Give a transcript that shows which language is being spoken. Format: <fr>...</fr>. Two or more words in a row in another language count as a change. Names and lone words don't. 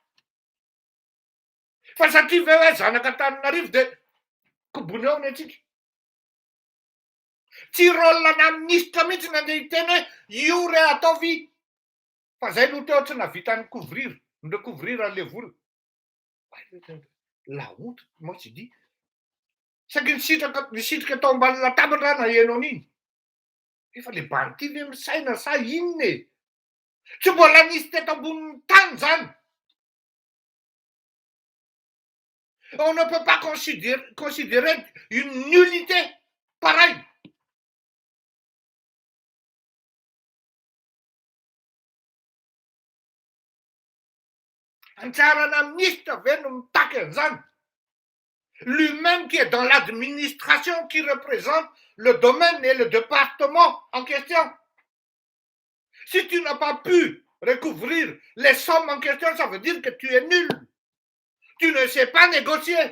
<mg>Fa satria ve hoe zanaka Antananarivo dia kobony ao ny atsika. Tsy rôlina ministra mihitsy ny andeha hiteny hoe io re ataovy. Fa zay no teo tsy navita ny recouvrir an'le vola.</mg> <fr>La honte, moi je dis.</fr> <mg>Saky nisitraka tao ambany latabatra na ianao an'iny. Efa le banty ve misaina sa inona e? Tsy mbola nisy teto ambonin'ny tany zany.</mg> <fr>On ne peut pas considérer une nullité pareille.</fr> <mg>Antsarana ministre ve no mitaky an'izany.</mg> <fr>Lui-même qui est dans l'administration, qui représente le domaine et le département en question. Si tu n'as pas pu recouvrir les sommes en question, ça veut dire que tu es nul. Tu ne sais pas négocier.</fr>